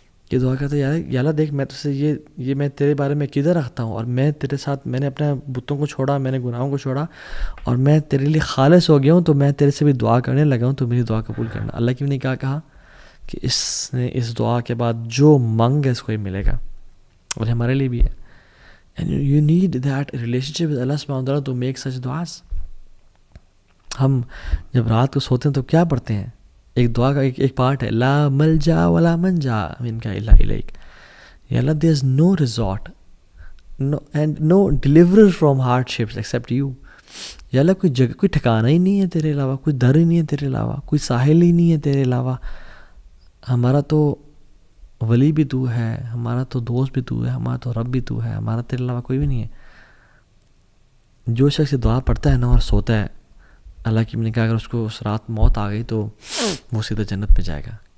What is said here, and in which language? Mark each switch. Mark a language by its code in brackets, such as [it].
[ur] یہ دعا کرتا ہے یا اللہ دیکھ میں تجھ سے یہ میں تیرے بارے میں عقیدہ رکھتا ہوں، اور میں تیرے ساتھ میں نے اپنے بتوں کو چھوڑا، میں نے گناہوں کو چھوڑا، اور میں تیرے لیے خالص ہو گیا ہوں، تو میں تیرے سے بھی دعا کرنے لگا ہوں، تو میری دعا قبول کرنا. اللہ کی نے کیا کہا کہ اس نے اس دعا کے بعد جو مانگ ہے اس کو ہی ملے گا. اور ہمارے لیے بھی ہے. [en] And you need that relationship with Allah subhanahu wa ta'ala to make such du'as. [ur] ہم جب رات کو سوتے ہیں تو کیا پڑھتے ہیں؟ ایک دعا کا ایک پارٹ ہے [ar] لا ملجا ولا منجا منک الا الیک. [en] یا Allah there is no resort and no deliverer from hardships except you. [ur] یا اللہ کوئی جگہ، کوئی ٹھکانہ ہی نہیں ہے تیرے علاوہ، کوئی در ہی نہیں ہے تیرے علاوہ، کوئی ساحل ہی نہیں ہے تیرے علاوہ. ہمارا تو ولی بھی تو ہے، ہمارا تو دوست بھی تو ہے، ہمارا تو رب بھی تو ہے، ہمارا تیرے علاوہ کوئی بھی نہیں ہے. جو شخص دعا پڑھتا ہے نا اور سوتا ہے، اللہ کی نے کہا اگر اس کو اس رات موت آ گئی تو وہ سیدھا جنت میں جائے گا.